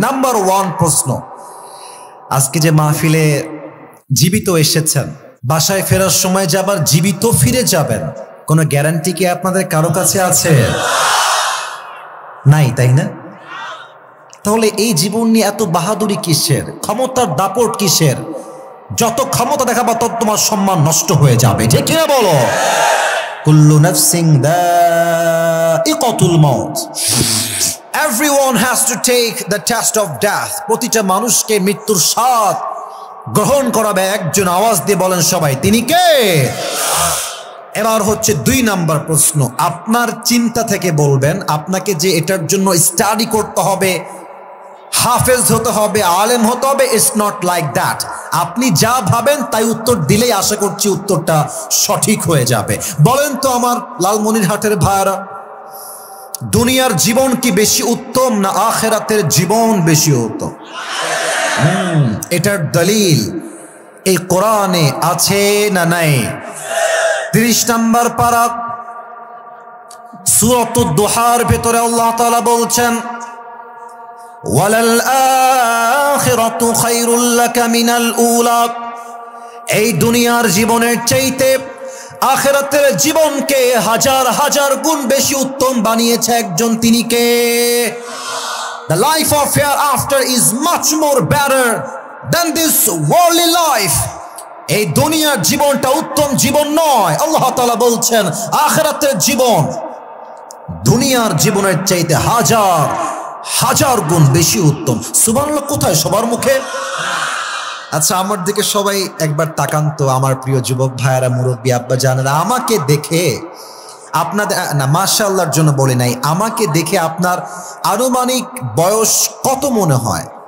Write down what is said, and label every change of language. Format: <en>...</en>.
<bn>Number 1 প্রশ্ন, আজকে যে মাহফিলে জীবিত এসেছেন, বাসায় ফেরার সময় যে আবার জীবিত ফিরে যাবেন, কোনো গ্যারান্টি কি আপনাদের কারো কাছে আছে? নাই, তাই না? তাহলে এই জীবন নিয়ে এত বাহাদুরি কিসের, ক্ষমতার দাপট কিসের? যত ক্ষমতা দেখাবা তত তোমার সম্মান নষ্ট হয়ে যাবে, ঠিক কিনা বলো?</bn> <ar>কুল্লু নাফসিন যায়িকাতুল মাউত,</ar> <en>everyone has to take the test of death.</en> <bn>প্রতিটা মানুষকে মৃত্যুর স্বাদ গ্রহণ করাবে একজন। আওয়াজ দিয়ে বলেন সবাই, তিনি কে? এবার হচ্ছে 2 নাম্বার প্রশ্ন। আপনার চিন্তা থেকে বলবেন, আপনাকে যে এটার জন্য স্টাডি করতে হবে, হাফেজ হতে হবে, আলেম হতে হবে,</bn> <en>It's not like that.</en> <bn>আপনি যা ভাবেন তাই উত্তর দিলেই আশা করছি উত্তরটা সঠিক হয়ে যাবে। বলেন তো আমার লালমনিরহাটের ভাইরা, দুনিয়ার জীবন কি বেশি উত্তম না আখিরাতের জীবন বেশি উত্তম? এটার দলিল এই কোরআনে আছে না নাই? 30 নম্বর পারা সূরাতুদ দুহার ভেতরে আল্লাহ তাআলা বলছেন,</bn> <ar>ওয়ালাল আখিরাতু খায়রুল লাকা মিনাল উলা।</ar> <bn>এই দুনিয়ার জীবনের চাইতে আখিরাতের জীবনকে হাজার হাজার গুণ বেশি উত্তম বানিয়েছে একজন, তিনি কে?</bn> <en>The life of hereafter is much more better than this worldly life.</en> <bn>এই দুনিয়ার জীবনটা উত্তম জীবন নয়। আল্লাহ তাআলা বলছেন আখিরাতের জীবন দুনিয়ার জীবনের চাইতে হাজার হাজার গুণ বেশি উত্তম। সুবহানাল্লাহ কোথায়? সবার মুখে। আচ্ছা, আমার দিকে সবাই একবার তাকান তো, আমার প্রিয় যুবক ভাইয়েরা, মুরব্বী আব্বা জানেরা, আমাকে দেখে আপনাদের, না মাশাআল্লাহর জন্য বলি নাই, আমাকে দেখে আপনার আনুমানিক বয়স কত মনে হয়?</bn>